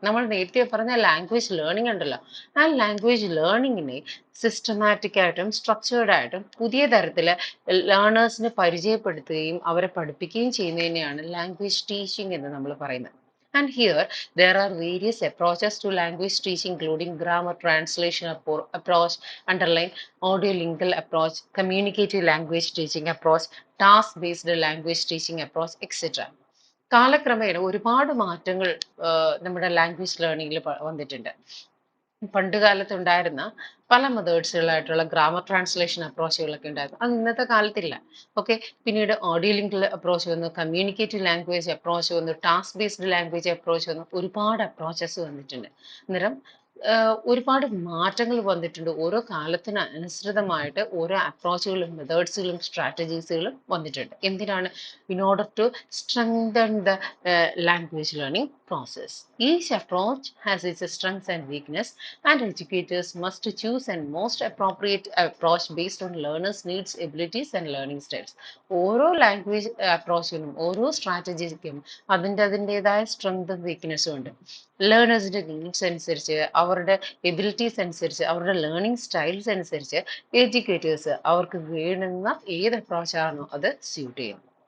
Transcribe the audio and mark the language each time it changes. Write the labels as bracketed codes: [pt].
[ml] നമ്മൾ നേരത്തെ പറഞ്ഞ ലാംഗ്വേജ് ലേണിംഗ് ഉണ്ടല്ലോ, ആ ലാംഗ്വേജ് ലേണിങ്ങിനെ സിസ്റ്റമാറ്റിക് ആയിട്ടും സ്ട്രക്ചേർഡ് ആയിട്ടും പുതിയ തരത്തിൽ ലേണേഴ്സിന് പരിചയപ്പെടുത്തുകയും അവരെ പഠിപ്പിക്കുകയും ചെയ്യുന്നതിനെയാണ് ലാംഗ്വേജ് ടീച്ചിങ് എന്ന് നമ്മൾ പറയുന്നത്. [en] And here, there are various approaches to language teaching, including grammar translation approach, underline audio-lingual approach, communicative language teaching approach, task-based language teaching approach, etc. [ml] കാലക്രമേണ ഒരുപാട് മാറ്റങ്ങൾ നമ്മുടെ ലാംഗ്വേജ് ലേണിംഗിൽ വന്നിട്ടുണ്ട്. പണ്ട് കാലത്തുണ്ടായിരുന്ന പല മെത്തേഡ്സുകളായിട്ടുള്ള ഗ്രാമർ ട്രാൻസ്ലേഷൻ അപ്രോച്ചുകളൊക്കെ ഉണ്ടായിരുന്നു. അത് ഇന്നത്തെ കാലത്തില്ല. ഓക്കെ, പിന്നീട് ഓഡിയോ ലിങ്ക് അപ്രോച്ച് വന്നു, കമ്മ്യൂണിക്കേറ്റീവ് ലാംഗ്വേജ് അപ്രോച്ച് വന്നു, ടാസ്ക് ബേസ്ഡ് ലാംഗ്വേജ് അപ്രോച്ച് വന്നു, ഒരുപാട് അപ്രോച്ചസ് വന്നിട്ടുണ്ട്. അന്നേരം ഒരുപാട് മാറ്റങ്ങൾ വന്നിട്ടുണ്ട്. ഓരോ കാലത്തിന് അനുസൃതമായിട്ട് ഓരോ അപ്രോച്ചുകളും മെത്തേഡ്സുകളും സ്ട്രാറ്റജീസുകളും വന്നിട്ടുണ്ട്. എന്തിനാണ്? [en] In order to strengthen the language learning process. Each approach has its strengths and weakness, and educators must choose and most appropriate approach based on learners' needs, abilities, and learning styles. [ml] ഓരോ language അപ്രോച്ചിനും ഓരോ സ്ട്രാറ്റജിക്കും അതിൻ്റെതായ സ്ട്രെങ്തും വീക്ക്നെസ്സും ഉണ്ട്. ലേണേഴ്സിന്റെ needs അനുസരിച്ച്, അവരുടെ abilities അനുസരിച്ച്, അവരുടെ learning styles അനുസരിച്ച് educators അവർക്ക് വേണ്ടുന്ന ഏത് അപ്രോച്ചാണോ അത് സ്യൂട്ട് ചെയ്യും.